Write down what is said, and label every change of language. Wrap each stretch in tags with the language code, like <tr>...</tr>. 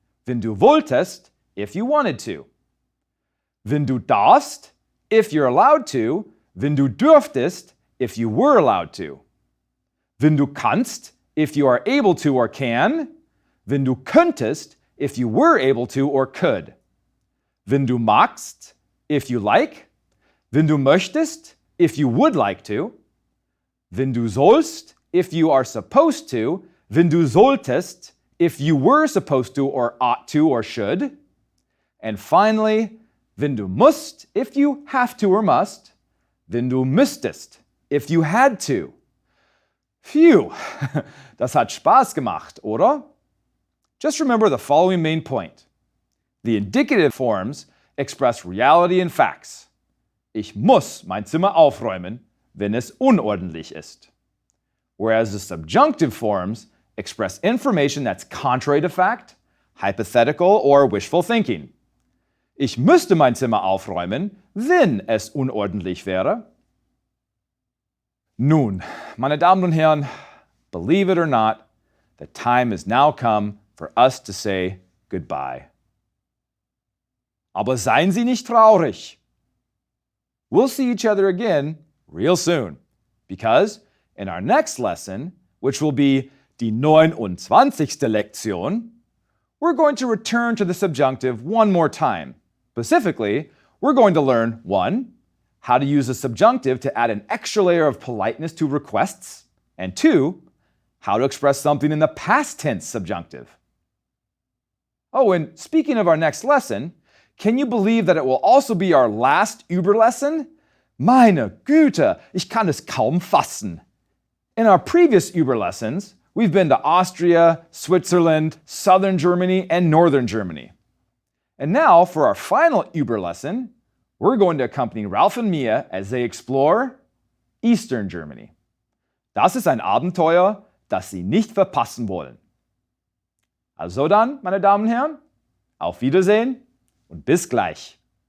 <de>Wenn du wolltest,</de> <en>if you wanted to.</en> <de>Wenn du darfst,</de> <en>if you're allowed to.</en> <de>Wenn du dürftest,</de> <en>if you were allowed to.</en> <de>Wenn du kannst,</de> <en>if you are able to or can.</en> <de>Wenn du könntest,</de> <en>if you were able to or could.</en> <de>Wenn du magst,</de> <en>if you like.</en> <de>Wenn du möchtest,</de> <en>if you would like to.</en> <de>Wenn du sollst,</de> <en>if you are supposed to.</en> <de>Wenn du solltest,</de> <en>if you were supposed to or ought to or should. And finally,</en> <de>wenn du musst,</de> <en>if you have to or must.</en> <de>Wenn du müsstest,</de> <en>if you had to.</en> <de>Phew, das hat Spaß gemacht, oder?</de> <en>Just remember the following main point. The indicative forms express reality and facts.</en> <de>Ich muss mein Zimmer aufräumen, wenn es unordentlich ist.</de> <en>Whereas the subjunctive forms express information that's contrary to fact, hypothetical, or wishful thinking.</en> <de>Ich müsste mein Zimmer aufräumen, wenn es unordentlich wäre. Nun, meine Damen und Herren,</de> <en>believe it or not, the time has now come for us to say goodbye.</en> <de>Aber seien Sie nicht traurig.</de> <en>We'll see each other again real soon, because in our next lesson, which will be die 29. Lektion, we're going to return to the subjunctive one more time. Specifically, we're going to learn 1. How to use the subjunctive to add an extra layer of politeness to requests, and 2. How to express something in the past tense subjunctive. Oh, and speaking of our next lesson, can you believe that it will also be our last Überlesson?</en> <de>Meine Güte, ich kann es kaum fassen.</de> <en>In our previous Überlessons, we've been to Austria, Switzerland, southern Germany, and northern Germany. And now, for our final Überlesson, we're going to accompany Ralph and Mia as they explore Eastern Germany.</en> <de>Das ist ein Abenteuer, das Sie nicht verpassen wollen. Also dann, meine Damen und Herren, auf Wiedersehen und bis gleich.</de>